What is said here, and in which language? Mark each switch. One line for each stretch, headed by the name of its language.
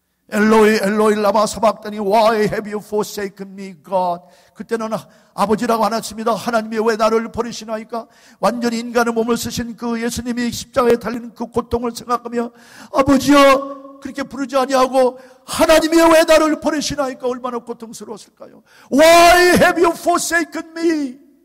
English: 엘로이 엘로이 라마 사박다니 Why have you forsaken me God?
Korean: 그때는 아버지라고 안 했습니다. 하나님이 왜 나를 버리시나이까? 완전히 인간의 몸을 쓰신 그 예수님이 십자가에 달리는 그 고통을 생각하며 아버지여 그렇게 부르지 아니하고 하나님이 왜 나를 버리시나이까 얼마나 고통스러웠을까요?
English: Why have you forsaken me?